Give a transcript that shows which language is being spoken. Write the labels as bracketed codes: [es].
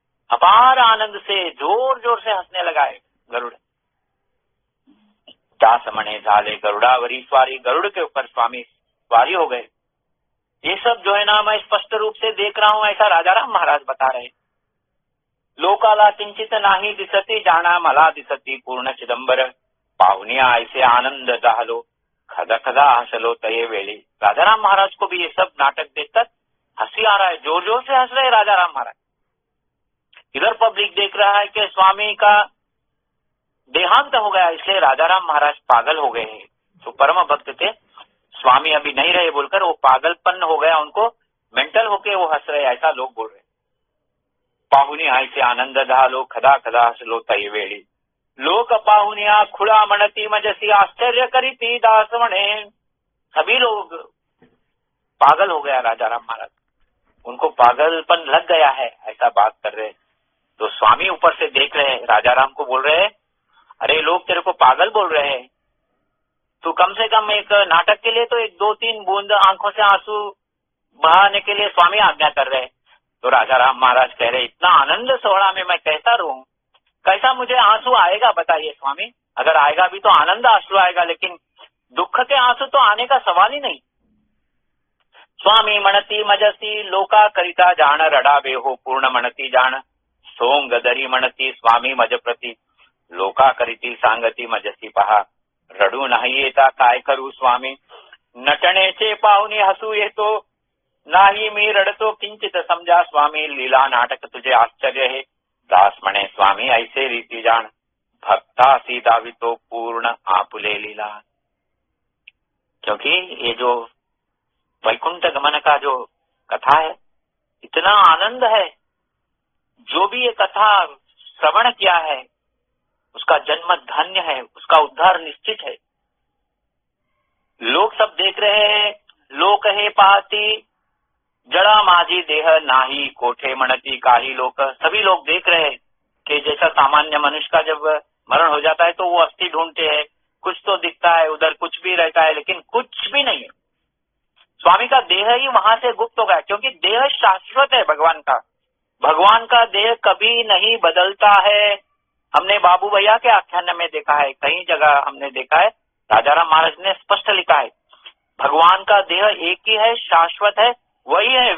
[hi] अपार आनंद से जोर जोर से हंसने लगा है गरुड़। [mr] दास मणे झाले गरुड़ावरी स्वारी, [hi] गरुड़ के ऊपर स्वामी स्वारी हो गए। ये सब जो है ना मैं स्पष्ट रूप से देख रहा हूँ, ऐसा राजाराम महाराज बता रहे। [mr] लोकाला किंचित नाही दिसती जाना मला दिसती पूर्ण चिदंबर पाहुनिया ऐसे आनंद झालो खदा खदा हसलो तये वेळी। [hi] राजाराम महाराज को भी ये सब नाटक देखकर हंसी आ रहा है, जोर जोर से हंस रहे राजाराम महाराज। इधर पब्लिक देख रहा है कि स्वामी का देहांत हो गया, इसलिए राजाराम महाराज पागल हो गए हैं। तो परम भक्त थे, स्वामी अभी नहीं रहे बोलकर वो पागलपन हो गया, उनको मेंटल होके वो हंस रहे, ऐसा लोग बोल रहे। [mr] पाहुनी ऐसे आनंद झालो खदा खदा हसलो तये वेळी। लोक पाहुनिया खुळा म्हणती मजसी आश्चर्य करीती दास म्हणे। [hi] सभी लोग पागल हो गया राजाराम महाराज, उनको पागलपन लग गया है, ऐसा बात कर रहे। तो स्वामी ऊपर से देख रहे हैं, राजाराम को बोल रहे हैं अरे लोग तेरे को पागल बोल रहे हैं, तू कम से कम एक नाटक के लिए तो एक 2-3 बूंद आंखों से आंसू बहाने के लिए स्वामी आज्ञा कर रहे हैं। तो राजाराम महाराज कह रहे इतना आनंद सोहळा में मैं कैसा रहूं, कैसा मुझे आंसू आएगा बताइए स्वामी। अगर आएगा भी तो आनंद आंसू आएगा, लेकिन दुख के आंसू तो आने का सवाल ही नहीं। [mr] स्वामी म्हणती मजसी लोका करिता जाण रडावे हो पूर्ण म्हणती जाण सोंग दरी म्हणती स्वामी मज प्रती लोका करीती सांगती मजसी पहा रडू नाही येता काय करू स्वामी नटण्याचे पाहुनी हसू येतो नाही मी रडतो किंचित समजा स्वामी लीला नाटक तुझे आश्चर्य है दास म्हणे स्वामी ऐसे रीति जाण भक्ता सी दावितो पूर्ण आपुले लीला। [hi] क्योंकि ये जो वैकुंठ गमन का जो कथा है इतना आनंद है, जो भी ये कथा श्रवण किया है उसका जन्म धन्य है, उसका उद्धार निश्चित है। लोग सब देख रहे हैं, [mr] लोक है पाहती जड़ा माझी देह नाही कोठे म्हणती काही लोग। [hi] सभी लोग देख रहे हैं कि जैसा सामान्य मनुष्य का जब मरण हो जाता है तो वो अस्थि ढूंढते हैं, कुछ तो दिखता है, उधर कुछ भी रहता है, लेकिन कुछ भी नहीं है। स्वामी का देह ही वहां से गुप्त हो गया, क्योंकि देह शाश्वत है भगवान का। भगवान का देह कभी नहीं बदलता है। हमने बाबू भैया के आख्यान में देखा है, कई जगह हमने देखा है, राजाराम महाराज ने स्पष्ट लिखा है, भगवान का देह एक ही है, शाश्वत है, वही है।